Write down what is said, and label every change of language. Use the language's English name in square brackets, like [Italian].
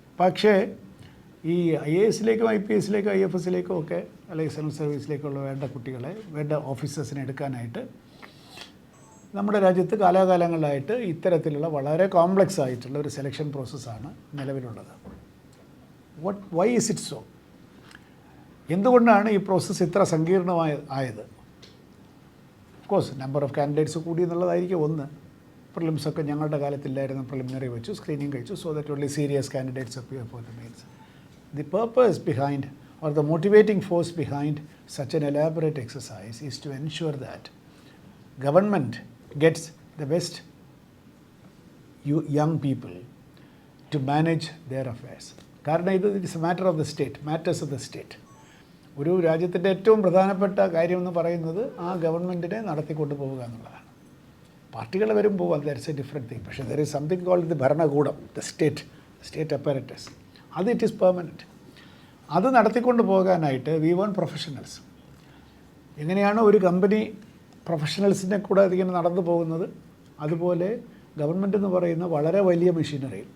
[Malayalam] പക്ഷേ ഈ IASലേക്കും IPSലേക്കും IFSലേക്കും ഒക്കെ അല്ലെങ്കിൽ സിവിൽ സർവീസിലേക്കുള്ള വേണ്ട കുട്ടികളെ, വേണ്ട ഓഫീസേഴ്സിനെ എടുക്കാനായിട്ട് നമ്മുടെ രാജ്യത്ത് കാലാകാലങ്ങളിലായിട്ട് ഇത്തരത്തിലുള്ള വളരെ കോംപ്ലക്സ് ആയിട്ടുള്ള ഒരു സെലക്ഷൻ പ്രോസസ്സാണ് നിലവിലുള്ളത്. [English] Why is it so? [Malayalam] എന്തുകൊണ്ടാണ് ഈ പ്രോസസ്സ് ഇത്ര സങ്കീർണമായത്? [English] of course number of candidates [Malayalam] കൂടി എന്നുള്ളതായിരിക്കും ഒന്ന്. പ്രിലിംസൊക്കെ ഞങ്ങളുടെ കാലത്തില്ലായിരുന്നു, പ്രിലിമിനറി വെച്ചു, സ്ക്രീനിങ് കഴിച്ചു, [English] So that only serious candidates appear for the mains. The purpose behind, or the motivating force behind such an elaborate exercise is to ensure that government gets the best young people to manage their affairs. കാരണം it is a matter of the state, matters of the state. [Malayalam] ഒരു രാജ്യത്തിൻ്റെ ഏറ്റവും പ്രധാനപ്പെട്ട കാര്യം എന്ന് പറയുന്നത് ആ ഗവൺമെൻറ്റിനെ നടത്തിക്കൊണ്ട് പോവുക എന്നുള്ളതാണ്. പാർട്ടികൾ വരും പോകാം, [English] That's a different thing. പക്ഷേ there is something called the ഭരണകൂടം, the state apparatus. അത് it is permanent. [Malayalam] അത് നടത്തിക്കൊണ്ട് പോകാനായിട്ട് [English] We want professionals. [Malayalam] എങ്ങനെയാണോ ഒരു കമ്പനി പ്രൊഫഷണൽസിനെ കൂടെ അതിങ്ങനെ നടന്നു പോകുന്നത്, അതുപോലെ ഗവൺമെൻറ് എന്ന് പറയുന്ന വളരെ വലിയ മെഷീനറി.